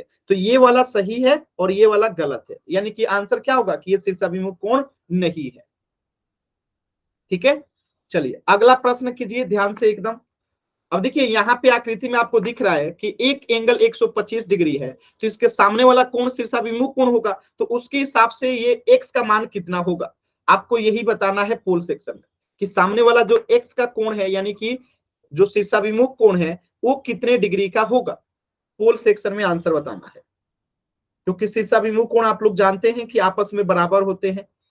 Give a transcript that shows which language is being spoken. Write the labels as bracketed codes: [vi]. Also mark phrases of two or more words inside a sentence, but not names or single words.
[hi] तो ये वाला सही है और ये वाला गलत है, यानी कि आंसर क्या होगा कि ये शीर्षाभिमुख कोण नहीं है। ठीक है, चलिए अगला प्रश्न कीजिए ध्यान से एकदम। अब देखिए यहाँ पे आकृति में आपको दिख रहा है कि एक एंगल 125 डिग्री है, तो इसके सामने वाला कोण शीर्षाभिमुख कोण होगा, तो उसके हिसाब से ये x का मान कितना होगा, आपको यही बताना है [en] poll section [hi] में कि सामने वाला जो x का कोण है, यानी कि जो शीर्षाभिमुख कोण है वो कितने डिग्री का होगा। [en] poll section [hi] में आंसर बताना है, क्योंकि शीर्षाभिमुख कोण आप लोग जानते हैं कि आपस में बराबर होते हैं।